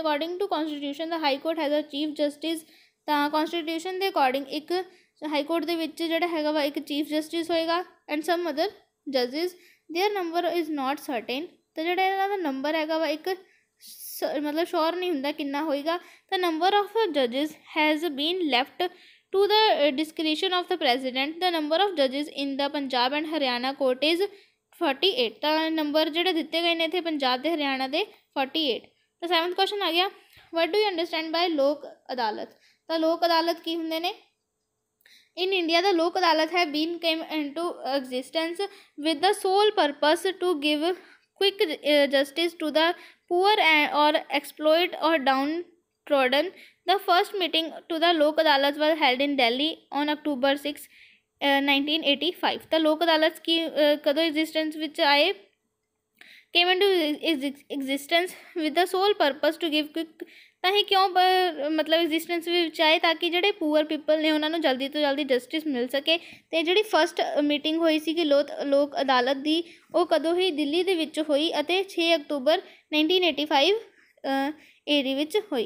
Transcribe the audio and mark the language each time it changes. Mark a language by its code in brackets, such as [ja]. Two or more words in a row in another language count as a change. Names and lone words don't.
[en] According to constitution the High Court has a Chief Justice. [pa] ਤਾਂ ਕੌਨਸਟੀਟਿਊਸ਼ਨ ਦੇ ਅਕੋਰਡਿੰਗ ਇੱਕ [en] High Court [pa] ਦੇ ਵਿੱਚ ਜਿਹੜਾ ਹੈਗਾ ਵਾ ਇੱਕ [en] Chief Justice [pa] ਹੋਏਗਾ [en] and some other judges. Their number is not certain. [pa] ਤਾਂ ਜਿਹੜਾ ਇਹਨਾਂ ਦਾ ਨੰਬਰ ਹੈਗਾ ਵਾ ਇੱਕ ਮਤਲਬ ਸ਼ੋਰ ਨਹੀਂ ਹੁੰਦਾ ਕਿੰਨਾ ਹੋਏਗਾ। [en] ਤਾਂ number of judges has been left to the discretion of the president. The number of judges in the Punjab and Haryana court is 48। [pa] ਤਾਂ ਨੰਬਰ ਜਿਹੜੇ ਦਿੱਤੇ ਗਏ ਨੇ ਇੱਥੇ ਪੰਜਾਬ ਦੇ ਹਰਿਆਣਾ ਦੇ 48। ਤਾਂ 7th ਕੁਐਸਚਨ ਆ ਗਿਆ [en] What do you understand by Lok Adalat. [pa] ਤਾਂ ਲੋਕ ਅਦਾਲਤ ਕੀ ਹੁੰਦੇ ਨੇ। [en] In India, the Lok Adalat have been came into existence with the sole purpose to give quick justice to the poor or exploited or downtrodden. The first meeting to the Lok Adalat was held in Delhi on October 6, 1985। [pa] ਤਾਂ ਲੋਕ ਅਦਾਲਤ ਕੀ ਕਦੋਂ ਐਗਜ਼ਿਸਟੈਂਸ ਵਿੱਚ ਆਏ [en] came into existence with the sole purpose to give [pa] ਤਾਂ ਇਹ ਕਿਉਂ ਮਤਲਬ ਐਗਜ਼ਿਸਟੈਂਸ ਵਿੱਚ ਆਏ ਤਾਂ ਕਿ ਜਿਹੜੇ [en] poor people [pa] ਨੇ ਉਹਨਾਂ ਨੂੰ ਜਲਦੀ ਤੋਂ ਜਲਦੀ ਜਸਟਿਸ ਮਿਲ ਸਕੇ। ਅਤੇ ਜਿਹੜੀ [en] first meeting [pa] ਹੋਈ ਸੀਗੀ ਲੋਕ ਅਦਾਲਤ ਦੀ ਉਹ ਕਦੋਂ ਹੋਈ, ਦਿੱਲੀ ਦੇ ਵਿੱਚ ਹੋਈ ਅਤੇ 6 ਅਕਤੂਬਰ 1985 ਏਡੀ ਵਿੱਚ ਹੋਈ।